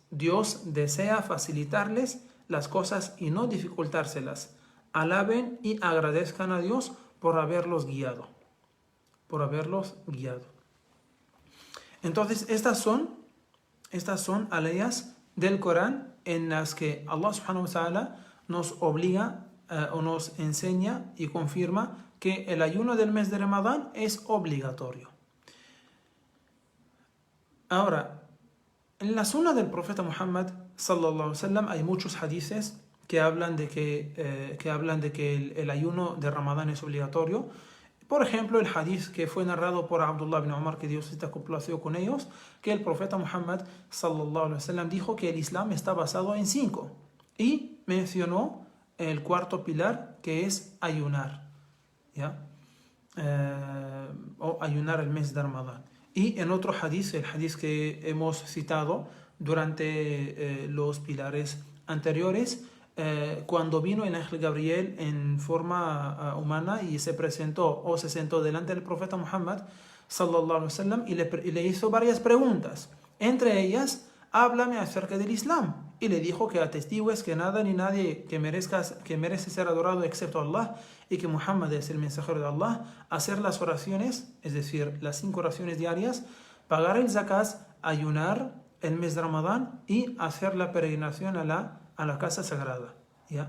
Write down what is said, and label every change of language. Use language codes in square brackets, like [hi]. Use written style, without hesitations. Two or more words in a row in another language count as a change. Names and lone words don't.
[es] Dios desea facilitarles las cosas y no dificultárselas. Alaben y agradezcan a Dios por haberlos guiado. Por haberlos guiado. Entonces, estas son aleyas del Corán en las que [ar] الله سبحانه وتعالى [es] nos obliga o nos enseña y confirma que el ayuno del mes de Ramadán es obligatorio. Ahora, en la sunna del profeta Muhammad [ar] صلى الله عليه وسلم [es] hay muchos hadices que hablan de que el ayuno de Ramadán es obligatorio. Por ejemplo, el hadith que fue narrado por Abdullah ibn Umar, que Dios esté complacido con ellos, que el profeta Muhammad [ar] صلى الله عليه وسلم [es] dijo que el Islam está basado en 5 y mencionó el cuarto pilar, que es ayunar, ¿ya? O ayunar el mes de Ramadán. Y en otro hadith, el hadith que hemos citado durante los pilares anteriores, cuando vino el ángel Gabriel en forma humana y se presentó o se sentó delante del profeta Muhammad [ar] صلى الله عليه وسلم [es] y le hizo varias preguntas. Entre ellas, háblame acerca del Islam. Y le dijo que atestigues que nada ni nadie que merece ser adorado excepto Allah y que Muhammad es el mensajero de Allah, hacer las oraciones, es decir, las 5 oraciones diarias, pagar el zakat, ayunar el mes de Ramadán y hacer la peregrinación a la casa sagrada, ¿ya?